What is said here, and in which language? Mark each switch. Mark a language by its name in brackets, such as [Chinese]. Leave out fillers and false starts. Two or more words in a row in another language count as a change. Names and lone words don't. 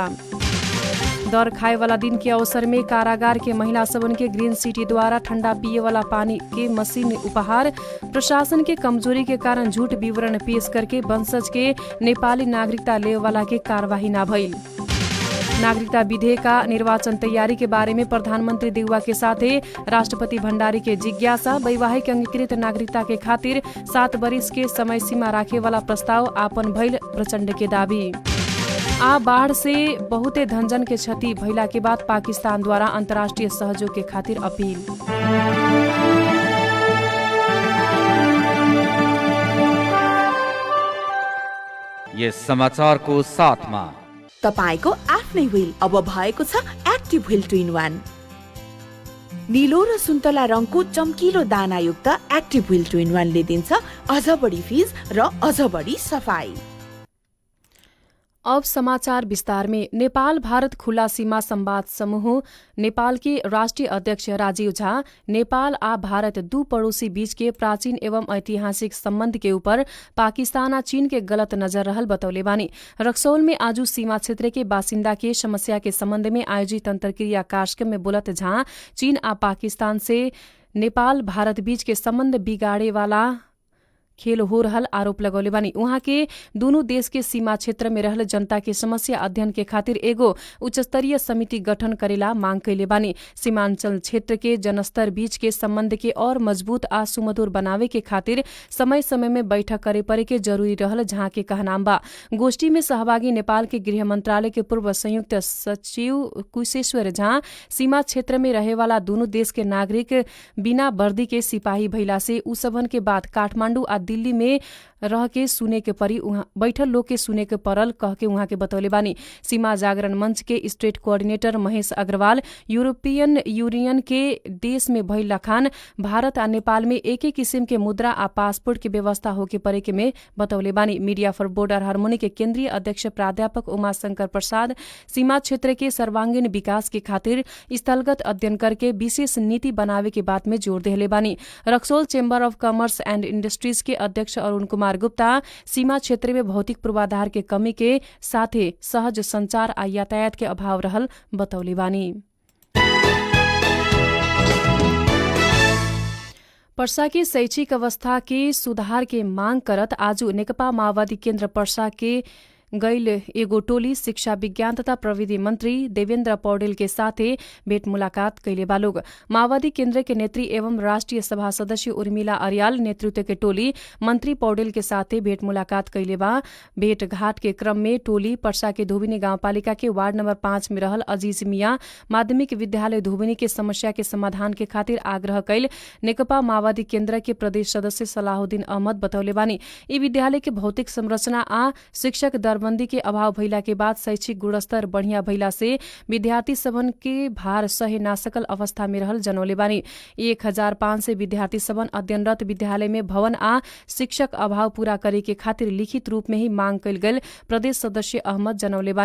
[Bhojpuri] दर खाए वाला दिन के अवसर में कारागार के महिला सबन के ग्रीन सिटी द्वारा ठंडा पिए वाला पानी के मशीन उपहार। प्रशासन के कमजोरी के कारण झूठ विवरण पेश करके वंशज के नेपाली नागरिकता ले वाला के कार्यवाही न भइल। नागरिकता विधेयक का निर्वाचन तैयारी के बारे में प्रधानमंत्री देउवा के साथे राष्ट्रपति भण्डारी के जिज्ञासा। वैवाहिक अंगीकृत नागरिकता के खातिर 7 वर्ष के समय सीमा राखे वाला प्रस्ताव आपन भइल प्रचण्ड के दावी। आ बाढ़ से बहुते धनजन के क्षति भइला के बाद पाकिस्तान द्वारा अंतर्राष्ट्रीय सहयोग के खातिर अपील। [Nepali] यस समाचारको साथमा तपाईको आफ्नै व्हील अब भएको छ एक्टिभ व्हील 2-in-1। नीलो र सुन्तला रङको चम्किलो दानायुक्त एक्टिभ व्हील 2-in-1 ले दिन्छ अझ बढी फिज र अझ बढी सफाई। [Bhojpuri] अब समाचार विस्तार में। नेपाल भारत खुला सीमा संवाद समूह नेपाल के राष्ट्रीय अध्यक्ष राजीव झा नेपाल आ भारत दू पड़ोसी बीच के प्राचीन एवं ऐतिहासिक संबंध के ऊपर पाकिस्तान आ चीन के गलत नजर रहल बतौले बानी। रक्सौल में आजू सीमा क्षेत्र के बासिंदा के समस्या के संबंध में आयोजित अंतर्क्रिया कार्यक्रम में बोलत झा चीन आ पाकिस्तान से नेपाल भारत बीच के संबंध बिगाड़े वाला खेल हो रहल आरोप लगौले बानी। उहाँ के दोनों देश के सीमा क्षेत्र में रहल जनता के समस्या अध्ययन के खातिर एगो उच्चस्तरीय समिति गठन करेला मांग कैले बानी। सीमांचल क्षेत्र के जनस्तर बीच के संबंध के और मजबूत आ सुमधुर बनावे के खातिर समय समय में बैठक करे परे के जरूरी रहल जहाँ के कहनाम बा। गोष्ठी में सहभागी नेपाल के गृह मंत्रालय के पूर्व संयुक्त सचिव कुशेश्वर झा सीमा क्षेत्र में रहे वाला दोनों देश के नागरिक बिना वर्दी के सिपाही भइला से उ सबन के बाद काठमांडू आ दिल्ली में रह के सुने के परी बैठल लोग के सुने के परल कह के उहाँ के बतौले बानी। सीमा जागरण मंच के [English] state coordinator [Bhojpuri] महेश अग्रवाल यूरोपियन यूनियन के देश में भइल लखान भारत आ नेपाल में एक एक किसिम के मुद्रा आ पासपोर्ट के व्यवस्था होके परे के में बतौले बानी। मीडिया फॉर बॉर्डर हार्मोनी के केंद्रीय अध्यक्ष प्राध्यापक उमाशंकर प्रसाद सीमा क्षेत्र के सर्वांगीण विकास के खातिर स्थलगत अध्ययन करके विशेष नीति बनावे के बात में जोर देले बानी। रक्सौल चेम्बर ऑफ कॉमर्स एंड इंडस्ट्रीज के अध्यक्ष अरुण कुमार गुप्ता सीमा क्षेत्र में भौतिक पूर्वाधार के कमी के साथे सहज संचार आ यातायात के अभाव रहल बतौले बानी। पर्सा के शैक्षिक अवस्था के सुधार के मांग करत आजु नेकपा माओवादी केन्द्र पर्सा के गैल एगो टोली शिक्षा विज्ञान तथा प्रविधि मंत्री देवेन्द्र पौडेल के साथे भेट मुलाकात कैले बालोग। माओवादी केन्द्र के नेत्री एवं राष्ट्रीय सभा सदस्य उर्मिला अर्याल नेतृत्व के टोली मंत्री पौडेल के साथे भेट मुलाकात कैले बा। भेटघाट के क्रम में टोली पर्सा के धोबिनी गाउँपालिका के वार्ड नंबर 5 में रहल अजीज मिया माध्यमिक विद्यालय धोबिनी के समस्या के समाधान के खातिर आग्रह कैल नेकपा माओवादी केन्द्र के प्रदेश सदस्य सलाहुद्दीन अहमद बतौले बानी। यी विद्यालय के भौतिक संरचना आ शिक्षक दरबंदी के अभाव भइला के बाद शैक्षिक गुणस्तर बढ़िया भइला से विद्यार्थी सबन के भार सहे ना सकल अवस्था में रहल जनौले बानी। 1500 विद्यार्थी सबन अध्ययनरत विद्यालय में भवन आ शिक्षक अभाव पूरा करे के खातिर लिखित रूप में ही मांग कैल गेल प्रदेश सदस्य अहमद जनौले बानी।